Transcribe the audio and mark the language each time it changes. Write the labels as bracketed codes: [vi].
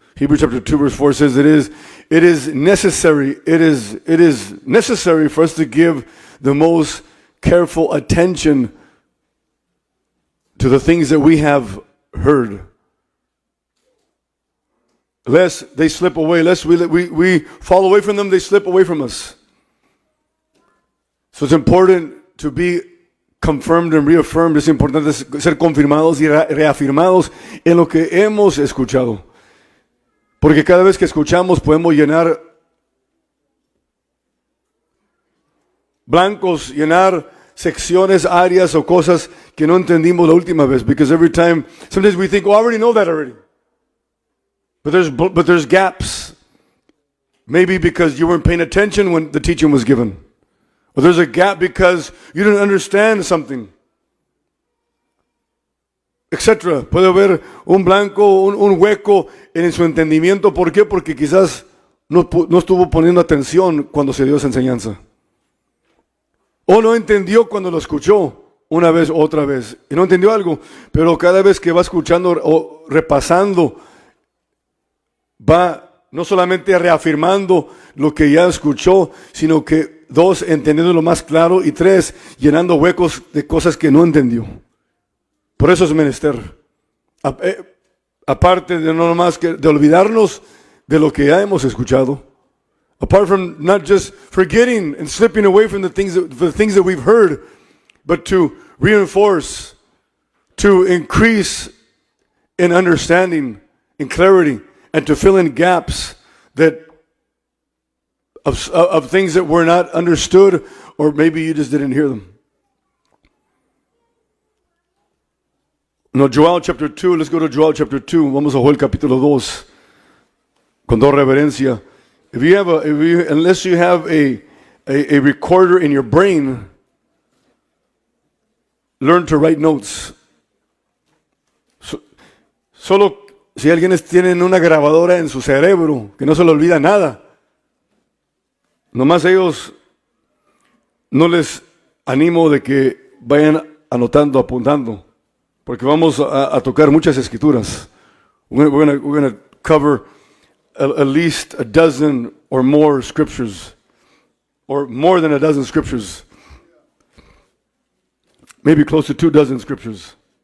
[en] Hebrews chapter 2 verse 4 says it is necessary for us to give the most careful attention to the things that we have heard. Lest they slip away, lest we fall away from them, they slip away from us. So it's important to be confirmed and reaffirmed. [es] Es importante ser confirmados y reafirmados en lo que hemos escuchado. Porque cada vez que escuchamos podemos llenar blancos, llenar secciones, áreas o cosas que no entendimos la última vez. [en] Because sometimes we think, oh, I already know that already. But there's gaps. Maybe because you weren't paying attention when the teaching was given. Or there's a gap because you didn't understand something. [es] Etcétera. Puede haber un blanco, un hueco en su entendimiento. ¿Por qué? Porque quizás no estuvo poniendo atención cuando se dio esa enseñanza. O no entendió cuando lo escuchó una vez o otra vez. Y no entendió algo. Pero cada vez que va escuchando o repasando, va no solamente reafirmando lo que ya escuchó, sino que 2, entendiendo lo más claro, y 3, llenando huecos de cosas que no entendió. Por eso es menester aparte de no nomás que de olvidarnos de lo que ya hemos escuchado, [en] apart from not just forgetting and slipping away from the things that we've heard, but to reinforce, to increase in understanding, in clarity, and to fill in gaps that of things that were not understood, or maybe you just didn't hear them. No, Joel chapter 2, let's go to Joel chapter 2. [es] Vamos a Joel capítulo 2. Con toda reverencia. [en] Unless you have a recorder in your brain, learn to write notes. [es] Solo si alguien tiene una grabadora en su cerebro, que no se le olvida nada, nomás ellos no les animo de que vayan anotando, apuntando, porque vamos a tocar muchas escrituras. [en] We're going to cover at least a dozen or more scriptures, or more than a dozen scriptures, maybe close to 24 scriptures.